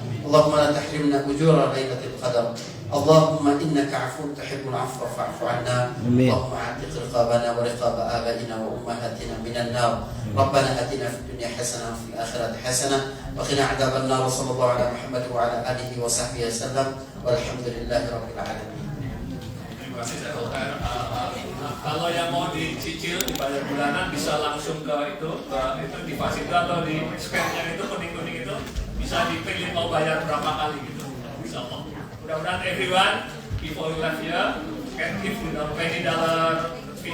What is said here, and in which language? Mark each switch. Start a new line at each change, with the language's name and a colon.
Arabic: اللهم لا تحرمنا اجور ليله القدر اللهم انك عفو تحب العفو فاعف عنا اللهم اعتق رقابنا ورقاب ابائنا وامهاتنا من النار ربنا اتنا في الدنيا حسنه وفي الاخره حسنه وقنا عذاب النار وصلى الله على محمد وعلى اله وصحبه وسلم والحمد لله رب العالمين.
Indonesian: Terima kasih Saya Dokter. Kalau yang mau dicicil dibayar bulanan bisa langsung ke itu di Fasito atau di scan-nya itu kuning-kuning itu bisa dipilih mau bayar berapa kali gitu. Insyaallah.
English: Mudah-mudahan everyone before you left here can give $20, $50, $30.